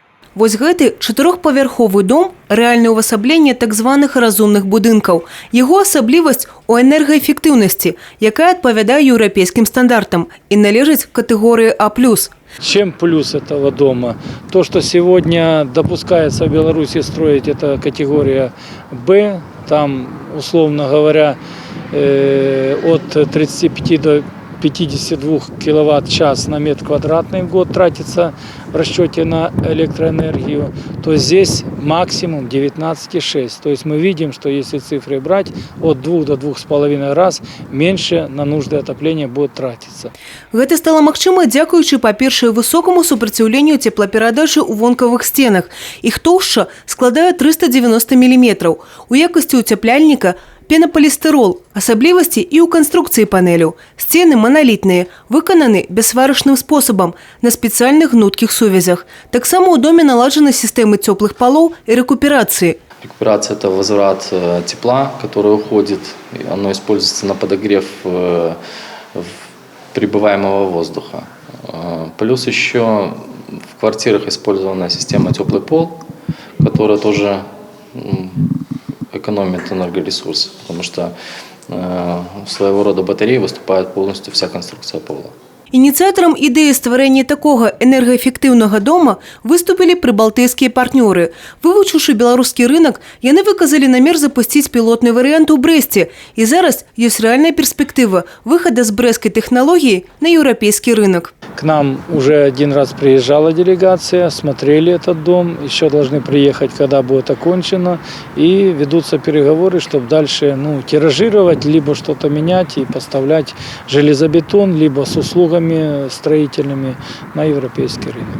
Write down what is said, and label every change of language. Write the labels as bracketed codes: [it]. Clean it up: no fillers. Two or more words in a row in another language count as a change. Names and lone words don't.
[be] Вось гэты чатырохпавярховы дом – рэальнае ўвасабленне так званых разумных будынкаў. Яго асаблівасць у энергаэфектыўнасці, якая адпавядае еўрапейскім стандартам і належыць катэгорыі А+. [ru] Чем плюс этого дома? То, что сегодня допускается в Беларуси строить, это категория Б, там, условно говоря, от 35 до 52 киловатт-час на метр квадратный в год тратится в расчете на электроэнергию, то здесь максимум 19,6. То есть мы видим, что если цифры брать, от 2 до 2,5 раз меньше на нужды отопления будет тратиться. [be] Гэта стало магчыма дзякуючы, па-першае, высокаму супраціўленню цеплаперадачы ў вонкавых сценах. Іх тоўшча складае 390 мм. У якасці уцяпляльніка пенаполістырол, асаблівасці і ў канструкцыі панелю. Сцены маналітныя, выкананы бяссварачным спосабам на спецыяльных гнуткіх сувязях. Таксама ў доме наладжаны сістэмы цёплых палоў і рэкуперацыі. [ru] Рекуперация – это возврат тепла, которое уходит, оно используется на подогрев прибываемого воздуха. Плюс еще в квартирах использована система теплый пол, которая тоже экономит энергоресурсы, потому что своего рода батареей выступает полностью вся конструкция пола. [be] Ініцыятарам ідэі стварэння такога энергаэфектыўнага дома выступілі прыбалтыйскія партнёры. Вывучыўшы беларускі рынок, яны выказалі намер запусціць пілотны варыянт у Брэсце. І зараз ёсць рэальная перспектыва выхада з брэсцкай тэхналогіі на еўрапейскі рынок. [ru] К нам уже один раз приезжала делегация, смотрели этот дом, еще должны приехать, когда будет окончено, и ведутся переговоры, чтобы дальше тиражировать, либо что-то менять и поставлять железобетон, либо с услугами строительными на европейский рынок.